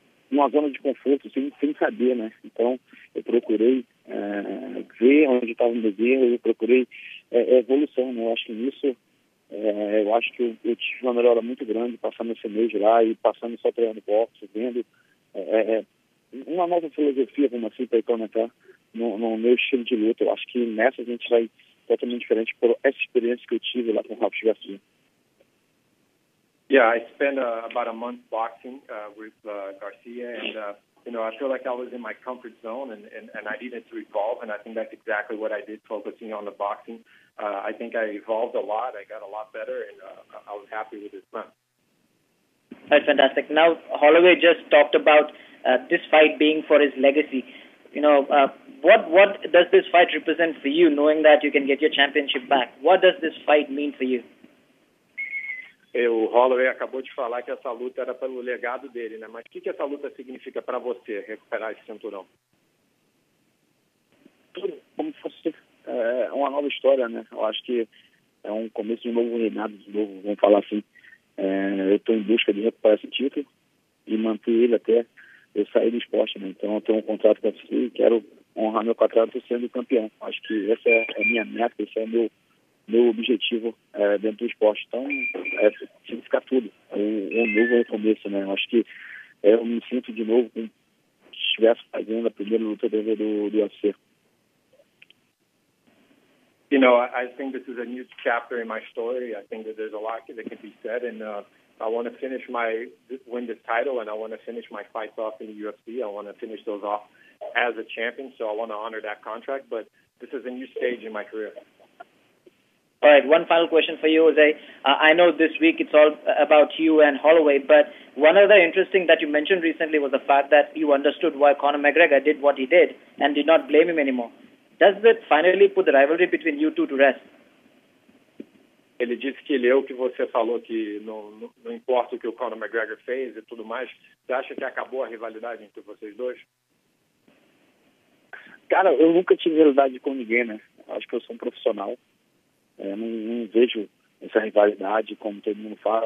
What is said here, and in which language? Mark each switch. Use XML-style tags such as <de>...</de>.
<pt>numa zona de conforto, sem saber, né, então eu procurei ver onde estava o meu erro, eu procurei evolução, né, eu acho que nisso, eu acho que eu tive uma melhora muito grande passando esse mês lá e passando só treinando boxe, vendo uma nova filosofia, vamos assim, para implementar no meu estilo de luta. Eu acho que nessa a gente vai totalmente diferente por essa experiência que eu tive lá com o Robert Garcia.</pt> <en>Yeah, I spent about a month boxing with Garcia, and I feel like I was in my comfort zone, and I needed to evolve, and I think that's exactly what I did, focusing on the boxing. I think I evolved a lot. I got a lot better, and I was happy with this plan. That's fantastic. Now, Holloway just talked about this fight being for his legacy. What does this fight represent for you, knowing that you can get your championship back? What does this fight mean for you?</en> <pt>O Holloway acabou de falar que essa luta era pelo legado dele, né? Mas o que essa luta significa para você, recuperar esse cinturão? Tudo como se fosse uma nova história, né? Eu acho que é um começo de um novo reinado, de novo, vamos falar assim. Eu estou em busca de recuperar esse título e manter ele até eu sair do esporte, né? Então eu tenho um contrato com a UFC e quero honrar meu contrato sendo campeão. Acho que essa é a minha meta, esse é o meu objetivo dentro do esporte. Então, significa tudo. É um novo recomeço, né? Acho que eu me sinto de novo como se estivesse fazendo a primeira luta do UFC.</pt> <en>I think this is a new chapter in my story. I think that there's a lot that can be said, and I want to win this title, and I want to finish my fights off in the UFC. I want to finish those off as a champion, so I want to honor that contract. But this is a new stage in my career. All right, one final question for you, Jose. I know this week it's all about you and Holloway, but one other interesting that you mentioned recently was the fact that you understood why Conor McGregor did what he did and did not blame him anymore. Does that finally put the rivalry between you two to rest?</en> <pt>Ele disse que leu que você falou que não importa o que o Conor McGregor fez e tudo mais. Você acha que acabou a rivalidade entre vocês dois? Cara, eu nunca tive rivalidade com ninguém, né? Acho que eu sou um profissional. Não vejo essa rivalidade como todo mundo fala.</pt>